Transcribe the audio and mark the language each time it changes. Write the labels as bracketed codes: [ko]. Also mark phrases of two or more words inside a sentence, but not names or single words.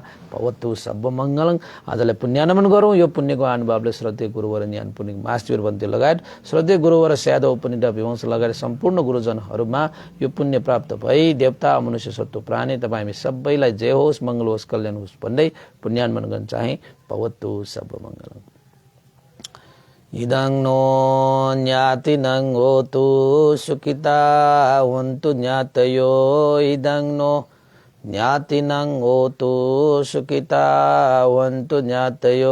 [pi] भवतु सब मङ्गलङ। [ne] आजलाई पुण्यानमन गरौँ। यो पुण्यको अनुभवले श्रद्धेय गुरुवर ज्ञान पुनिक मास्टर बन्ती लगायत श्रद्धेय गुरुवर स्यादव पुनिता विवंश लगायत सम्पूर्ण गुरुजनहरूमा यो पुण्य प्राप्त भई देवता मनुष्य सत्व प्राणी तपाईँ हामी सबैलाई जय होस्, मङ्गल होस्, कल्याण होस् भन्दै पुण्यानमन गर्न चाहे। [pi] भवतु सब मङ्गलङ। इदं नो ज्ञातिनं होतु सुखिता हन्तु ज्ञातयो। इदं नो ज्ञातिनं होतु सुखिता हन्तु ज्ञातयो।